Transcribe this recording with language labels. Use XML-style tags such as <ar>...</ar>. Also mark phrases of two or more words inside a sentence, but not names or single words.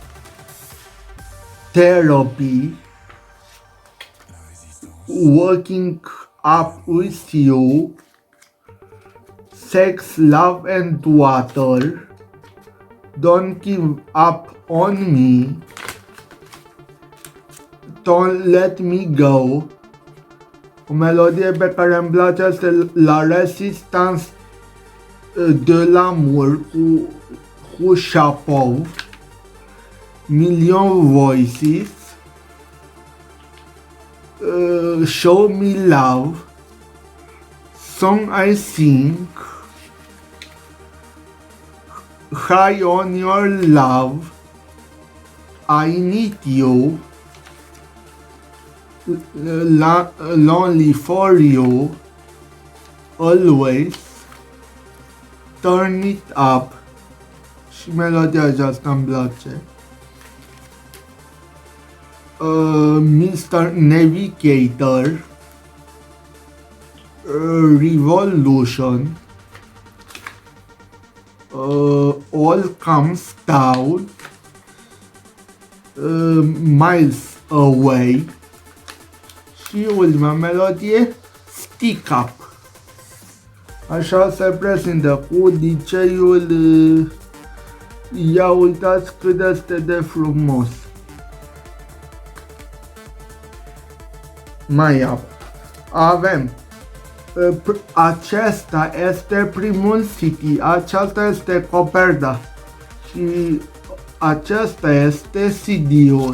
<ro>Therapy, Waking Up With You, Sex, Love and Water, Don't Give Up On Me, Don't Let Me Go. O melodie pe care îmi place este La Resistance de l'amour cu Chapeau, Million Voices, Show Me Love, Song I Sing, High On Your Love, I Need You, Lonely For You, Always, Turn It Up și melodia aceasta îmi place. Mr. Navigator, Revolution, All Comes Down, Miles Away și ultima melodie, Stick Up. Așa se prezintă cu DJ-ul. Ia uitați cât este de frumos. Mai avem acesta este primul CD, aceasta este coperta și acesta este CD-ul.</ro>